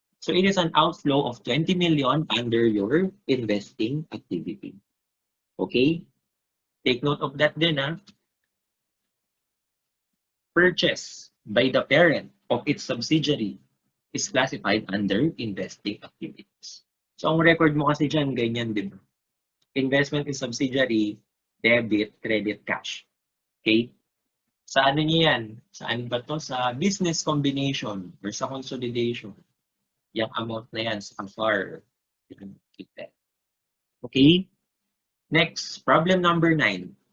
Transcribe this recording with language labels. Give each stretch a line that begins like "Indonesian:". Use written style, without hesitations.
English: So it is an outflow of 20 million under your investing activity. Okay? Take note of that din, Purchase by the parent of its subsidiary is classified under investing activities.
Filipino: So ang record mo kasi dyan, ganyan, di ba?
English: Investment in subsidiary, debit, credit, cash.
Filipino: Okay? Sa ano niya yan? Saan ba to? Sa business combination or sa consolidation. Yung amount na yan sa FAR.
English: Okay? Next, problem number 9.